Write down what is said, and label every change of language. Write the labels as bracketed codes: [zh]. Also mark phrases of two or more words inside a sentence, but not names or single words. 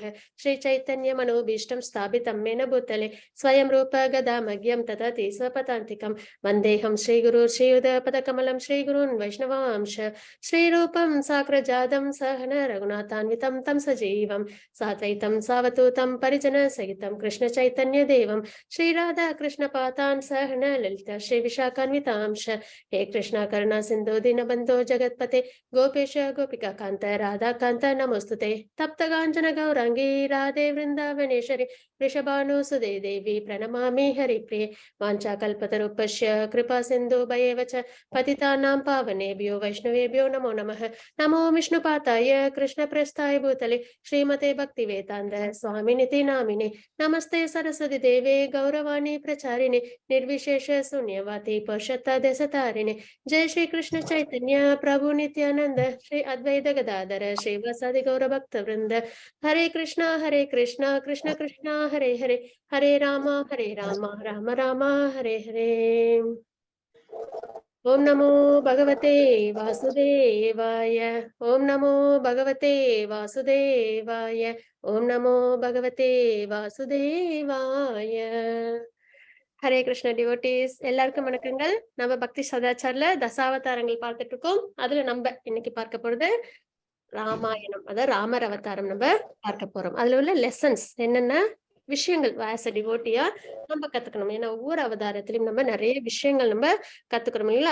[sa] श्री चैतन्य मनोऽभीष्टं स्थापितं येन भूतले स्वयं रूपः कदामह्यं ददाति स्वपदान्तिकम् वन्देऽहं श्रीगुरोः श्रीयुतपदकमलं श्रीगुरून् वैष्णवांश्च श्रीरूपं साग्रजातं सहगण रघुनाथान्वितं तं सजीवं साद्वैतं सावधूतं परिजन सहितं कृष्ण चैतन्य देवं श्रीराधा कृष्ण पादान् सहगण ललिता श्री विशाखान्वितांश्च. हे कृष्ण करुणा सिन्धो दीनबन्धो जगत्पते गोपेश गोपिका कांत राधा कांत नमोस्तुते. तप्त कांचन गौरांगी राधे वृंदावनेश्वरी वृषभानुसुदे देवी प्रणमामि हरिप्रिये. वाञ्छाकल्पतरुभ्यश्च कृपा सिन्धुभ्येव च पतितानां पावनेभ्यो वैष्णवेभ्यो नमो नमः. नमो विष्णुपादाय कृष्णप्रस्थाय भूतले श्रीमते भक्तिवेदान्त स्वामिनिति नामिने. नमस्ते सरस्वती देवे गौरवाणी प्रचारिणे निर्विशेष शून्यवादी पश्चात्देशतारिणे. जय श्री कृष्ण चैतन्य प्रभु नित्यानंद श्री अद्वैत गदाधर श्रीवासादि गौर भक्त वृंद. हरे कृष्णा कृष्ण कृष्ण हरे हरे हरे राम राम राम हरे हरे. ओम नमो भगवते वासुदेवाय. ओम नमो भगवते वासुदेवाय. ओम नमो भगवते वासुदेवाय. [ta] ஹரே கிருஷ்ண டிவோட்டீஸ், எல்லாருக்கும் வணக்கங்கள். நம்ம பக்தி சதாச்சார்ல தசாவதாரங்கள் பார்த்துட்டு இருக்கோம். அதுல நம்ம இன்னைக்கு பார்க்க போறது ராமாயணம், அதாவது ராமர் அவதாரம் நம்ம பார்க்க போறோம். அதுல உள்ள லெசன்ஸ் என்னென்ன விஷயங்கள் [en] as a devotee [ta] நம்ம கத்துக்கணும். ஏன்னா ஒவ்வொரு அவதாரத்திலையும் நம்ம நிறைய விஷயங்கள் நம்ம கத்துக்கணும் இல்லைங்களா?